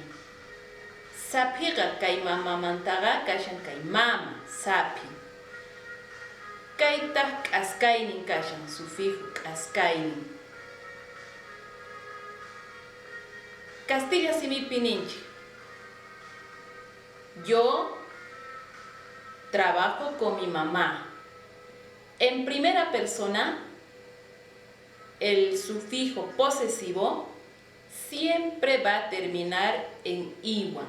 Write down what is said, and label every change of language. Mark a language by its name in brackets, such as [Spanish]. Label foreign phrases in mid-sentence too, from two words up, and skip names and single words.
[Quechua] Sapiqa kay mamamantaqa kashan kay mama, sapi. Kaytaq k'askaynin kashan, sufijo k'askaynin. Castilla simipi ninchik. [Spanish] Yo trabajo con mi mamá. En primera persona, el sufijo posesivo siempre va a terminar en iwan.